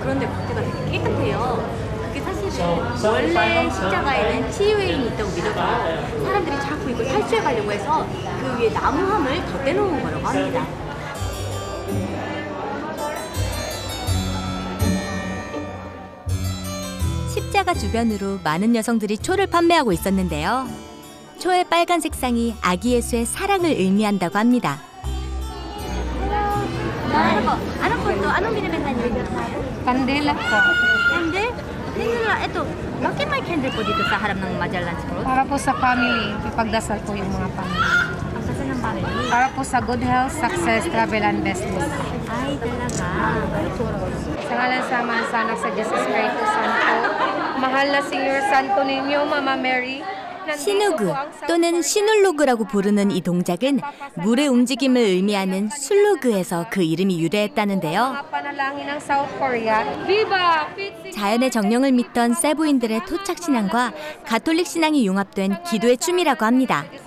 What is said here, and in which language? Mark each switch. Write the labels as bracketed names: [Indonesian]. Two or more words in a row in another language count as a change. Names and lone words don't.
[Korean] 그런데 겉에가 되게 깨끗해요. 그게 사실은 원래 십자가에는 치유의 힘이 있다고 믿어서 사람들이 자꾸 이걸 탈취해 가려고 해서 그 위에 나무함을 덧대놓은 거라고 합니다. 십자가 주변으로 많은 여성들이 초를 판매하고 있었는데요. 초의 빨간 색상이 아기 예수의 사랑을 의미한다고 합니다. [Filipino] Anong binibenta niyo? Kandila po. Candle? Ito, bakit may candle po dito sa harap ng Magellan's Road? Para po sa family, ipagdasal po yung mga family. Ang sasal ng family? Para po sa [English] good health, success, travel, and business. [Filipino] Ay, talaga. [Cebuano] Sa ngalan sa mga anak sa Jesus Christ Santo, mahal na Senior Santo ninyo, Mama Mary. [Korean] 시누그 또는 시눌루그라고 부르는 이 동작은 물의 움직임을 의미하는 술루그에서 그 이름이 유래했다는데요. 자연의 정령을 믿던 세부인들의 토착 신앙과 가톨릭 신앙이 융합된 기도의 춤이라고 합니다.